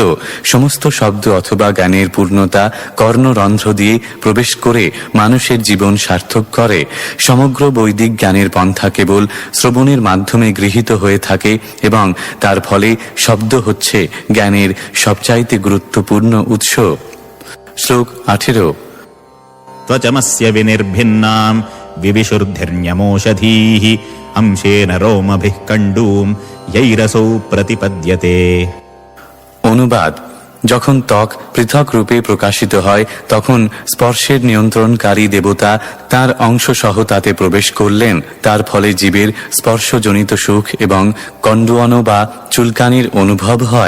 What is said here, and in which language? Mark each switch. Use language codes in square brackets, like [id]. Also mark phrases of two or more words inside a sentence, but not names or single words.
[bn] সমস্ত শব্দ অথবা জ্ঞানের পূর্ণতা কর্ণরন্ধ্র দিয়ে প্রবেশ করে মানুষের জীবন সার্থক করে। সমগ্র বৈদিক জ্ঞানের পন্থা কেবল শ্রবণের মাধ্যমে গৃহীত হয়ে থাকে এবং তার ফলে শব্দ হচ্ছে জ্ঞানের সবচাইতে গুরুত্বপূর্ণ উৎস। শ্লোক 18। [sa] त्वचमस्य विनिर्भिन्नां विविशुर्धिर्न्यमोषधीः अंशेन रोमभिः कण्डूं यैरसौ प्रतिपद्यते। [bn] অনুবাদ: যখন ত্বক পৃথক রূপে প্রকাশিত হয় তখন স্পর্শের নিয়ন্ত্রণকারী দেবতা তার অংশ সহ তাতে প্রবেশ করলেন। তার ফলে জীবের স্পর্শজনিত সুখ এবং কণ্ডুয়ান বা চুলকানির অনুভব হয়।